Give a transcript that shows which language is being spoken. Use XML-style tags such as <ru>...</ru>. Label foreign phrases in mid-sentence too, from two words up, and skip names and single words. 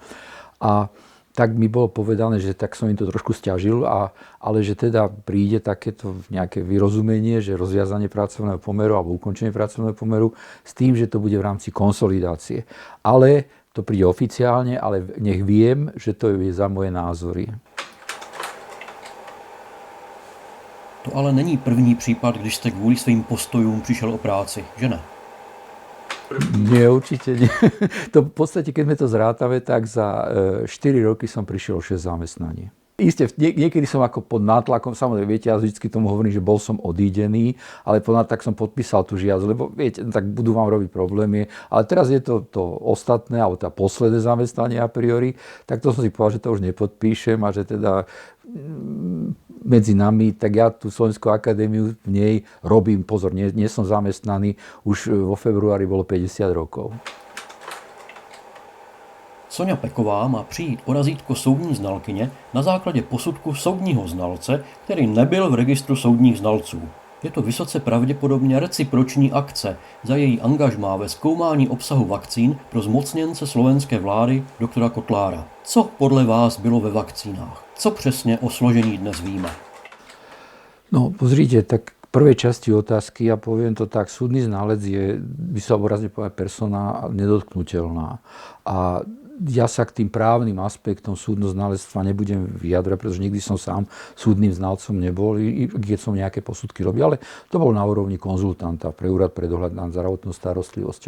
<sk>A tak mi bolo povedané, že tak som im to trošku sťažil, ale že teda príde takéto nejaké vyrozumenie, že rozviazanie pracovného pomeru alebo ukončenie pracovného pomeru s tým, že to bude v rámci konsolidácie. Ale to príde oficiálne, ale nech viem, že to je za moje názory.</sk> <cs>To ale není první případ, když jste kvůli svým postojům přišel o práci, že ne?</cs> <sk>Nie, určite nie. To v podstate, keď sme to zrátame, tak za 4 roky som prišiel o 6 zamestnaní. Isté, niekedy som ako pod nátlakom, samozrejme, viete, ja vždycky tomu hovorím, že bol som odídený, ale tak som podpísal tú žiadosť, lebo viete, tak budú vám robiť problémy. Ale teraz je to ostatné, alebo tá posledné zamestnanie</sk> <la>a priori,</la> <sk>tak to som si povedal, že to už nepodpíšem a že teda medzi nami, tak ja tú Slovenskú akadémiu v nej robím, pozor, nie som zamestnaný, už vo februári bolo 50 rokov.</sk> <cs>Soňa Peková má přijít o razítko soudní znalkyně na základě posudku soudního znalce, který nebyl v registru soudních znalců. Je to vysoce pravděpodobně reciproční akce za její angažmá ve zkoumání obsahu vakcín pro zmocněnce slovenské vlády doktora Kotlára. Co podle vás bylo ve vakcínách? Co přesně o složení dnes víme?</cs> <sk>No, pozrite, tak k prvej časti otázky, ja poviem to tak, súdny znalec je, by sa obrazne povedať, persona nedotknuteľná. A ja sa k tým právnym aspektom súdno-znalectva nebudem vyjadrovať, pretože nikdy som sám súdnym znalcom nebol, i keď som nejaké posudky robil, ale to bol na úrovni konzultanta pre úrad pre dohľad nad zdravotnou starostlivosťou.</sk>